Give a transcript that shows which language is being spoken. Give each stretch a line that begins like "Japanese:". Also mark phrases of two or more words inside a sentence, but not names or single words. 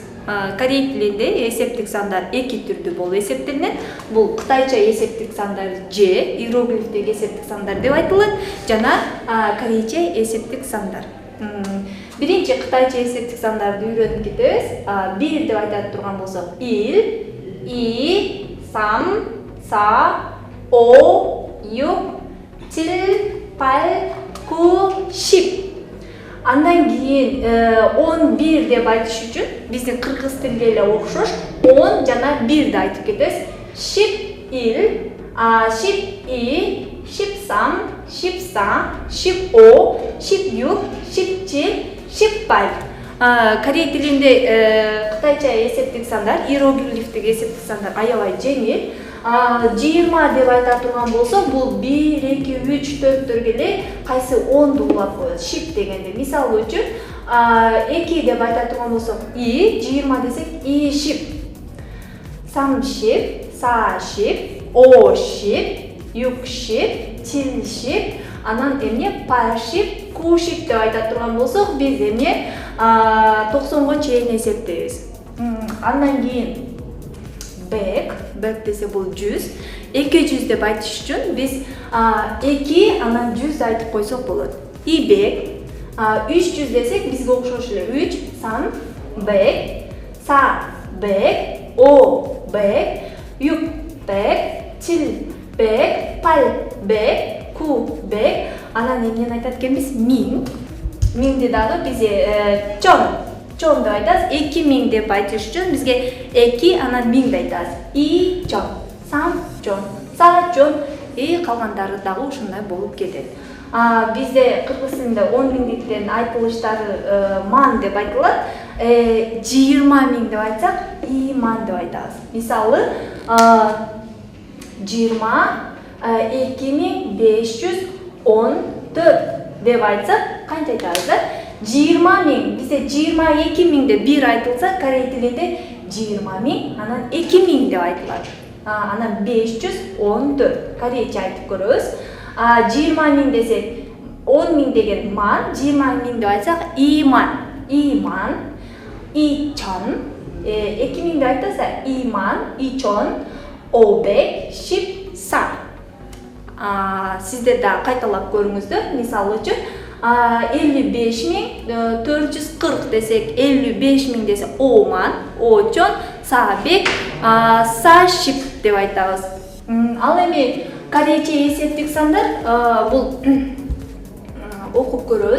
Kyrgyz: Корей тилинде эсептик сандар эки түрдүү болуп эсептелинет. Бул кытайча эсептик сандар же иероглифтеги эсептик сандар деп айтылат, жана корейче эсептик сандар. Биринчи кытайча эсептик сандарды үйрөнүп кетебиз. Бир деп айтат турган болсок,
Korean: 일, 이, 삼, 사, 오, 육, 칠, 팔, 구, 십.
Kyrgyz: Андан кийин 11 деп айтыш үчүн биздин кыргыз тилге эле окшош 10 жана 1 деп айтып кетебиз.
Korean: 십 일, 십 이, 십 삼, 십 사, 십 오, 십 육, 십 칠, 십 팔.
Kyrgyz: Корей тилинде кытайча эсептик сандар, иероглифтеги эсептик сандар аябай жеңил. 20 деп айта турган болсок, бул 1, 2, 3, 4 эле кайсы 10 улап коет. Шип дегенде мисалы үчүн 2 деп айта турган болсок, и, 20 десек
Korean: 이 십. 삼 십, 사 십, 오 십, 육 십, 칠 십,
Kyrgyz: анан эмне
Korean: 팔 십, 구 십
Kyrgyz: деп айта турган болсок, биз эмне 90го чейин эсептейбиз. Андан кийин бек десе бул 100, 200 деп айтыш үчүн биз 2 анан 100 айтып койсок болот.
Korean: 이 백,
Kyrgyz: 300 десек бизге окшош эле 3,
Korean: 삼 백, 사 백, 오 백, 육 백, 칠 백, 팔 백, 구 백.
Kyrgyz: Анан эмнени айтат экенбиз? Миңди дагы бизге чон деп айтабыз. 2000 деп айтыш үчүн бизге 2 анан 1000 деп айтабыз.
Korean: 이 천, 삼 천, 사 천,
Kyrgyz: и калгандары дагы ушундай болуп кетет. Бизде кыргыз тилинде 10.000-диктен айтылыштары ман деп айтылат. 20.000 деп айтсак,
Korean: 이 만
Kyrgyz: деп айтабыз. Мисалы 20 2514 деп айтсак, канча айтабыз да? 20.000, бизде 22.000 деп бир айтылса, корей тилинде 20.000, анан 2.000 деп айтылат. Анан 514 корейче айтып көрөбүз. 20.000 десек, 10.000 деген ман, 20.000 деп айтсак,
Korean: 이만, 이천,
Kyrgyz: 2.000 деп айтса,
Korean: 이만, 이천, 오백, 십, 사.
Kyrgyz: Сиздер да кайталап көрүңүздөр. Мисалы үчүн 55.440 десек, 55.000 десе
Korean: 오만, 오천, 사백, 사십
Kyrgyz: деп айтабыз. Ал эми корейче эсептик сандар бул окуп көрөбүз.